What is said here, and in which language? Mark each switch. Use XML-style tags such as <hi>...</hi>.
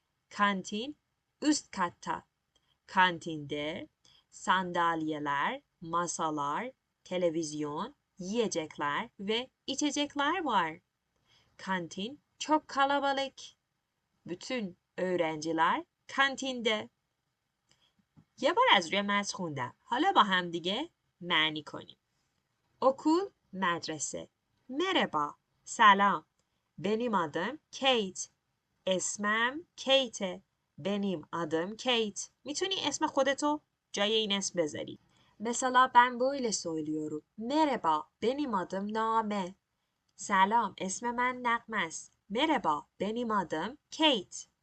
<tr>Kantin üst katta. Kantinde sandalyeler, masalar, televizyon, yiyecekler ve içecekler var. Kantin çok kalabalık. bütün öğrenciler کانتینده.</tr> <fa>یه بار از روی متن خوندم. حالا با هم دیگه معنی کنیم.</fa> <tr>okul مدرسه. merhaba سلام. benim adım Kate.</tr> <fa>اسمم کیته.</fa> <tr>benim adım Kate.</tr> <fa>میتونی اسم خودتو جای این اسم بذاری.</fa> <tr>Mesela ben böyle söylüyorum. Merhaba, benim adım Name.</tr> <fa>Selam, اسم من نغمه است.</fa> <tr>Merhaba, benim adım Kate.</tr>